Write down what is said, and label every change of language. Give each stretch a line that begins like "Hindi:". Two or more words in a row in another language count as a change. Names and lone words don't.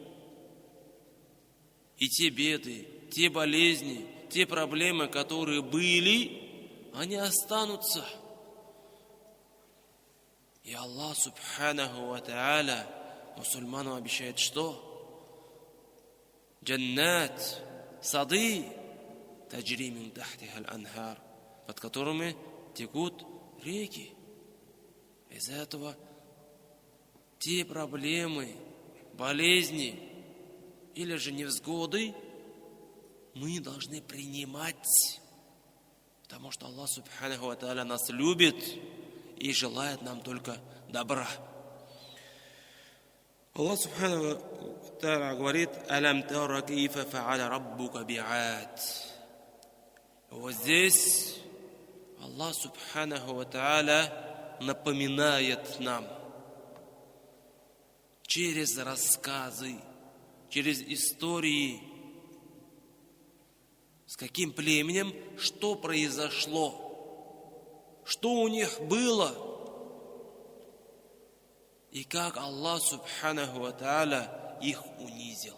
Russian: И те беды, те болезни, те проблемы, которые были, они останутся. И
Arabic: الله سبحانه وتعالى
Russian: мусульманам обещает что? Джаннат, сады,
Arabic: تجري من تحتها الأنهار,
Russian: под которыми текут реки. Из-за этого те проблемы, болезни или же невзгоды мы должны принимать, потому что
Arabic: الله سبحانه وتعالى
Russian: нас любит и желает нам только добра.
Arabic: الله سبحانه وتعالى говорит: «ألم تر كيف فعل ربك بعاد».
Russian: Вот здесь
Arabic: الله سبحانه وتعالى
Russian: напоминает нам через рассказы, через истории, с каким племенем, что произошло, что у них было, и как
Arabic: الله سبحانه وتعالى
Russian: их унизил.